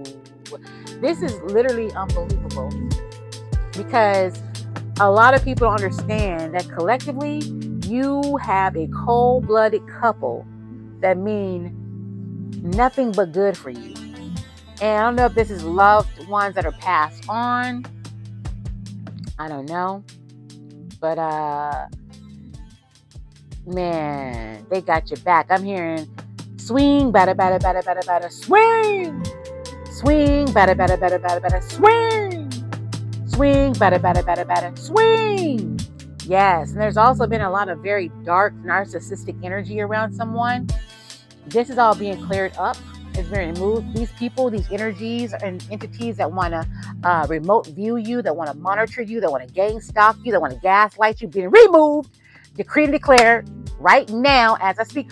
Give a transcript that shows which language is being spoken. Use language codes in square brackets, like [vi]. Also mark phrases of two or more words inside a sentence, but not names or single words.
[en] This is literally unbelievable. Because a lot of people don't understand that collectively, you have a cold-blooded couple that mean nothing but good for you. And I don't know if this is loved ones that are passed on. I don't know. But, man, they got your back. I'm hearing swing, bada, bada, bada, bada, bada, swing. Swing, bada, bada, bada, bada, bada, swing. Swing, bada, bada, bada, bada, swing. Yes, and there's also been a lot of very dark, narcissistic energy around someone. This is all being cleared up. It's been removed. These people, these energies and entities that want to remote view you, that want to monitor you, that want to gang stalk you, that want to gaslight you, being removed, decreed and declared right now as I speak.